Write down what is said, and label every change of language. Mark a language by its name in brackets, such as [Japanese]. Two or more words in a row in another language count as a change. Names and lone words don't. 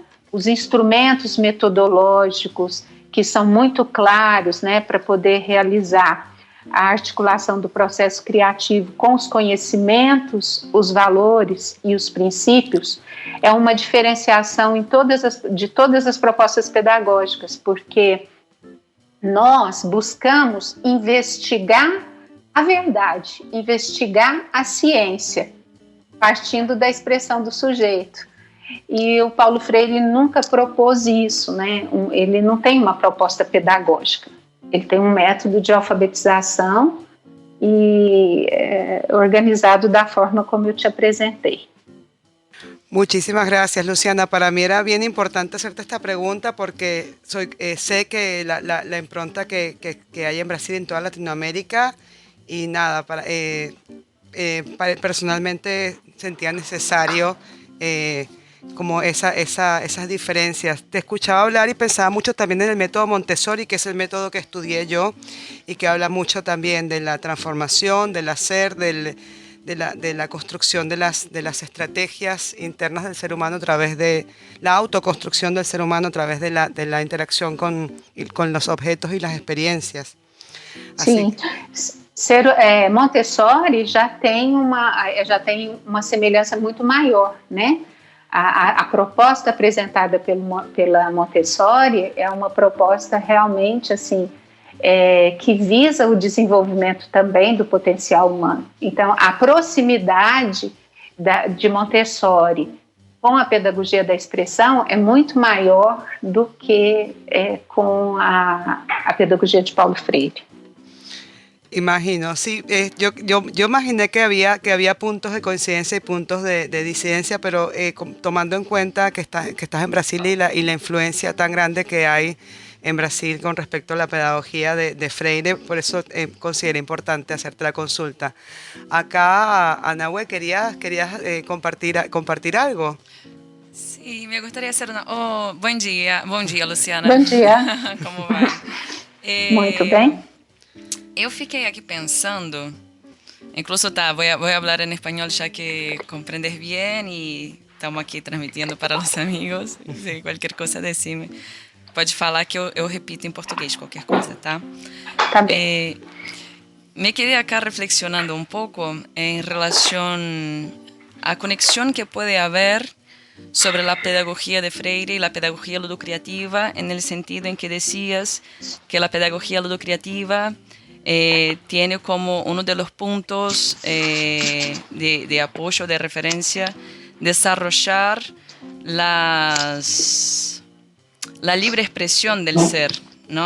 [Portuguese] os instrumentos metodológicos que são muito claros, né, para poder realizar a articulação do processo criativo com os conhecimentos, os valores e os princípios, é uma diferenciação de todas as propostas pedagógicas, porque nós buscamos investigar a verdade, investigar a ciência, partindo da expressão do sujeito. E o Paulo Freire nunca propôs isso, né? Ele não tem uma proposta pedagógica. Ele tem um método de alfabetização e organizado da forma como eu te apresentei. [Spanish] Muchísimas gracias, Luciana. Para mí era bien importante hacerte esta pregunta porque sé que la impronta que hay en Brasil y en toda Latinoamérica, y nada, personalmente sentía necesario como esas diferencias. Te escuchaba hablar y pensaba mucho también en el método Montessori, que es el método que estudié yo y que habla mucho también de la transformación, del hacer, del de la construcción de las estrategias internas del ser humano a través de la autoconstrucción del ser humano a través de la interacción con los objetos y las experiencias. [Portuguese] Sim, Montessori já tem uma semelhança muito maior, né? A proposta apresentada pela Montessori é uma proposta realmente assim que visa o desenvolvimento também do potencial humano. Então, a proximidade de Montessori com a pedagogia da expressão é muito maior do que com a pedagogia de Paulo Freire. [Spanish] Imagino, sí, yo imaginé que había puntos de coincidencia y puntos de disidencia, pero tomando en cuenta que estás en Brasil y la influencia tan grande que hay en Brasil con respecto a la pedagogía de Freire, por eso consideré importante hacerte la consulta. Acá, Anahue, ¿querías compartir algo? Sí, me gustaría hacer una... Oh, buen día, Luciana. [Portuguese] Bom dia. Como vai? Muito bem. Eu fiquei aqui pensando, [Spanish] incluso voy a hablar en español ya que comprendes bien y estamos aquí transmitiendo para los amigos. Si cualquier cosa decime. [Portuguese] Pode falar que eu repito em português qualquer coisa, tá? Tá bem. [Spanish] Me quedé acá reflexionando un poco en relación a conexión que puede haber sobre la pedagogía de Freire y la pedagogía ludocreativa, en el sentido en que decías que la pedagogía ludocreativa tiene como uno de los puntos de apoyo, de referencia, desarrollar la libre expresión del ser, ¿no?